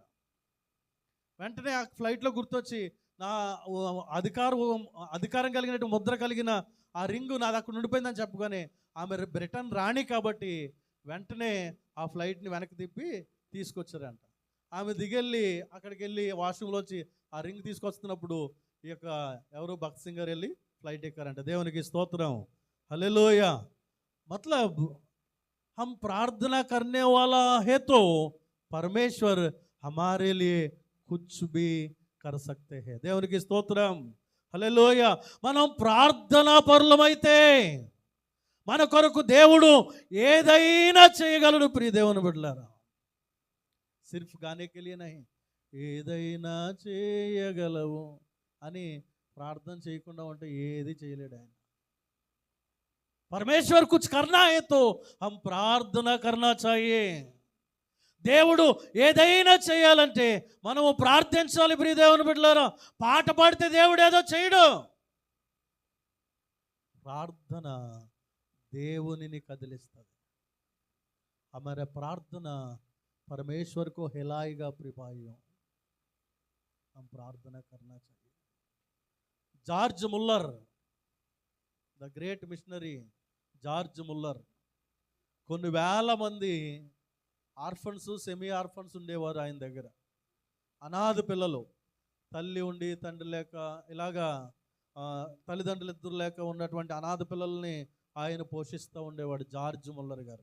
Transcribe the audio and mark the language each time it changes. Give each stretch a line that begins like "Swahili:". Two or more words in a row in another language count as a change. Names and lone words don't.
Telugu: వెంటనే ఆ ఫ్లైట్లో గుర్తొచ్చి నా అధికారం కలిగినట్టు ముద్ర కలిగిన ఆ రింగు నాది అక్కడ ఉండిపోయిందని చెప్పుకొని ఆమె బ్రిటన్ రాణి కాబట్టి వెంటనే ఆ ఫ్లైట్ని వెనక్కి తిప్పి తీసుకొచ్చారంట. ఆమె దిగెళ్ళి అక్కడికి వెళ్ళి వాష్రూమ్లోంచి ఆ రింగ్ తీసుకొస్తున్నప్పుడు ఈ యొక్క ఎవరు భక్త్ సింగ్ గారు వెళ్ళి ఫ్లైట్ ఎక్కారంట. దేవునికి స్తోత్రం, హల్లెలూయా.
Hindi: मतलब हम प्रार्थना करने वाला है तो परमेश्वर हमारे लिए कुछ भी कर सकते हैं.
Telugu: దేవునికి స్తోత్రం, హల్లెలూయా. మనం ప్రార్థనా పరులమైతే మన కొరకు దేవుడు ఏదైనా చేయగలడు. ప్రియ దేవుని బిడ్డలారా,
Hindi: सिर्फ़ गाने के लिए नहीं,
Telugu: ఏదైనా చేయగలవు అని ప్రార్థన చేయకుండా ఉంటే ఏది చేయలేడు ఆయన.
Hindi: परमेश्वर कुछ करना है तो हम प्रार्थना करना चाहिए.
Telugu: దేవుడు ఏదైనా చేయాలంటే మనము ప్రార్థించాలి. ప్రియ దేవుని బిడ్డలారా, పాట పాడితే దేవుడు ఏదో చేయడు. ప్రార్థన దేవునిని కదిలిస్తుంది.
Hindi: हमारा प्रार्थना परमेश्वर को हिलाएगा. प्रिय भाइयों, हम प्रार्थना करना चाहिए.
Telugu: జార్జ్ ముల్లర్,
English: the great missionary
Telugu: జార్జ్ ముల్లర్, కొన్ని వేల మంది ఆర్ఫన్స్,
English: semi orphans
Telugu: ఉండేవారు ఆయన దగ్గర. అనాథ పిల్లలు, తల్లి ఉండి తండ్రి లేక, ఇలాగా తల్లిదండ్రులు ఇద్దరు లేక ఉన్నటువంటి అనాథ పిల్లల్ని ఆయన పోషిస్తూ ఉండేవాడు జార్జ్ ముల్లర్ గారు.